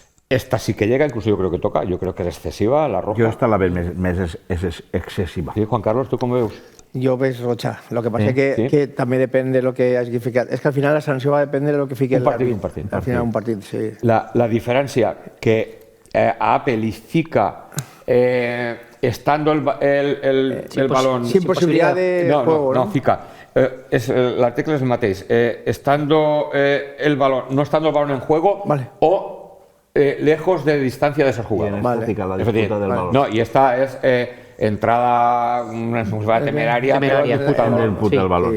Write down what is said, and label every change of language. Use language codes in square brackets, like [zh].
[es] Esta sí que llega, incluso yo creo que toca, yo creo que es excesiva la roja. [ca] Jo esta la veig més excessiva. [es] Sí, Juan Carlos, ¿tú cómo veus? [ca] Jo veig Rocha. Lo que passa que també depèn de lo que hagi ficat. És que al final la sanció va dependre de lo que fiqui un partit. Al final un partit, sí. La diferència que a Apple li fica [es] estando el balón... Sin posibilidad de juego, ¿no? [ca] No, fica. L'article és el mateix. [es] Estando el balón, no estando el balón en juego o lejos de distancia de ser jugado. La disputa del balón. No, y esta es entrada temeraria, pero disputa del balón.